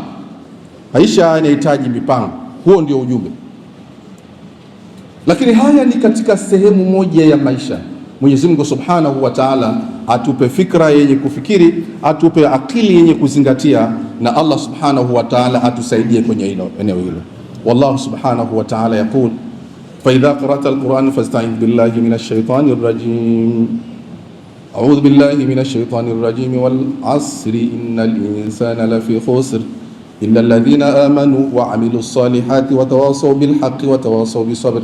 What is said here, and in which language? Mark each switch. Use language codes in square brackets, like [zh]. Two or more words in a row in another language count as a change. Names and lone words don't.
[sw] Maisha yanahitaji mipango. Huo ndio ujumbe. Lakini haya ni katika sehemu moja ya maisha. Mwenyezi Mungu [ar] سبحانه وتعالى [sw] atupe fikra yenye kufikiri, atupe akili yenye kuzingatia, na Allah [ar] سبحانه وتعالى [sw] atusaidie kwenye eneo hilo. [ar] والله سبحانه وتعالى يقول فإذا قرأت القرآن فاستعذ بالله من الشيطان الرجيم أعوذ بالله من الشيطان الرجيم والعصر إن الإنسان لفي خسر إن الذين آمنوا وعملوا الصالحات وتواصوا بالحق وتواصوا بالصبر.